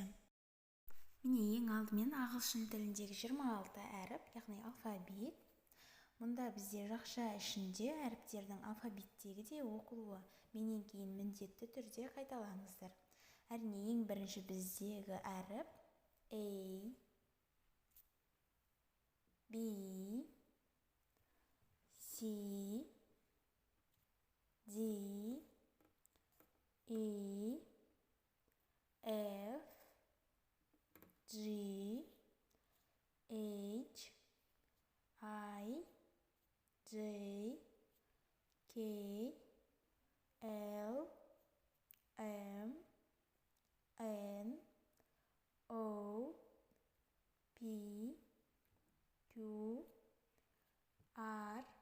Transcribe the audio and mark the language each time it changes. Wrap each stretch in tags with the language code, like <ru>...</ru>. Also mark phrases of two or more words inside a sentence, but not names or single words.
<kk>Міне ең алдымен ағылшын тіліндегі 26 әріп, яғни алфавит. Мұнда бізде жақша ішінде әріптердің алфавиттегі де оқылуы. Менен кейін міндетті түрде қайталаңыздар. Әрине ең бірінші біздегі әріп</kk> <en>A, B, C, D, E, F, G, H, I, J, K, L, M, N, O, P, Q, R,</en>